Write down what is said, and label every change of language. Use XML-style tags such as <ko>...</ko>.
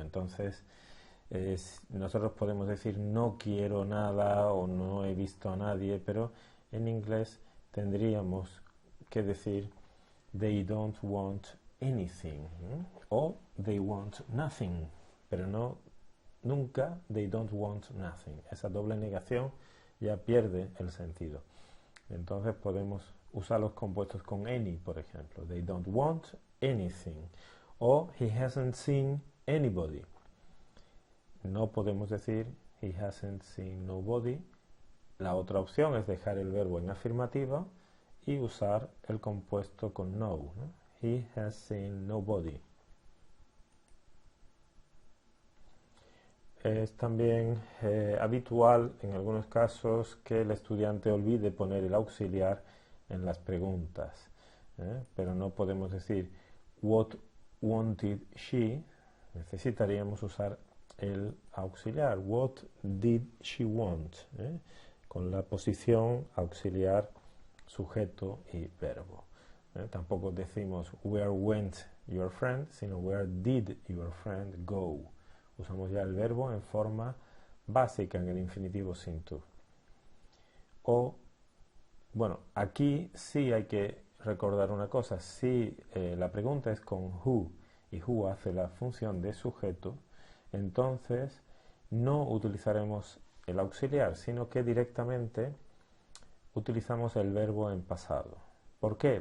<es>Entonces, nosotros podemos decir no quiero nada o no he visto a nadie, pero en inglés tendríamos que decir they don't want anything, o they want nothing, pero no nunca they don't want nothing. Esa doble negación ya pierde el sentido. Entonces podemos usar los compuestos con any, por ejemplo.</es> <en>They don't want anything. O he hasn't seen anybody. No podemos decir he hasn't seen nobody.</en> <es>La otra opción es dejar el verbo en afirmativa y usar el compuesto con no, He has seen nobody. Es también habitual en algunos casos que el estudiante olvide poner el auxiliar en las preguntas, pero no podemos decir what wanted she, necesitaríamos usar el auxiliar what did she want, con la posición auxiliar, sujeto y verbo.</es> <en>Tampoco decimos where went your friend, sino where did your friend go.</en> <es>Usamos ya el verbo en forma básica en el infinitivo sin to. O, bueno, aquí sí hay que recordar una cosa. Si la pregunta es con who y who hace la función de sujeto, entonces no utilizaremos el auxiliar, sino que directamente utilizamos el verbo en pasado. ¿Por qué?</es>